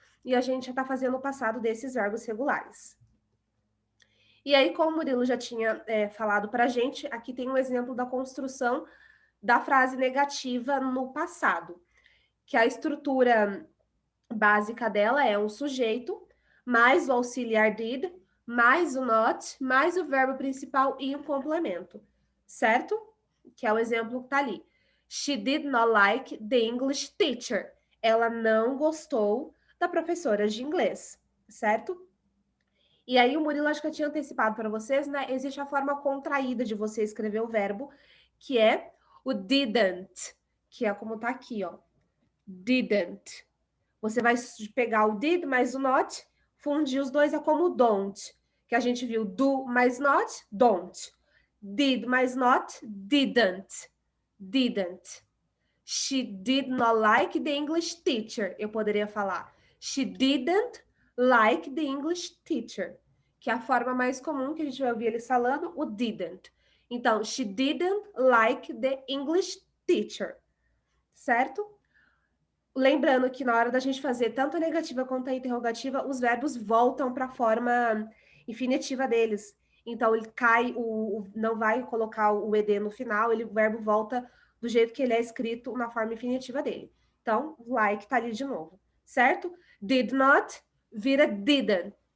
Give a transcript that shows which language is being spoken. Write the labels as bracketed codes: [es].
[pt] E a gente já está fazendo o passado desses verbos regulares. E aí, como o Murilo já tinha falado para a gente, aqui tem um exemplo da construção da frase negativa no passado, que a estrutura básica dela é um sujeito, mais o auxiliar did, mais o not, mais o verbo principal e um complemento, certo? Que é o exemplo que está ali. [en] She did not like the English teacher. [pt] Ela não gostou da professora de inglês, certo? E aí o Murilo, acho que eu tinha antecipado para vocês, né? Existe a forma contraída de você escrever o verbo, que é o didn't, que é como tá aqui, ó. Didn't. Você vai pegar o did mais o not, fundir os dois é como don't, que a gente viu do mais not, don't. Did mais not, didn't. [en] She did not like the English teacher. [pt] Eu poderia falar [en] she didn't like the English teacher, [pt] que é a forma mais comum que a gente vai ouvir eles falando, o didn't. Então, [en] she didn't like the English teacher, [pt] certo? Lembrando que na hora da gente fazer tanto a negativa quanto a interrogativa, os verbos voltam para a forma infinitiva deles. Então, ele cai, não vai colocar o ED no final, o verbo volta do jeito que ele é escrito na forma infinitiva dele. Então, like tá ali de novo, certo? Did not vira didn't.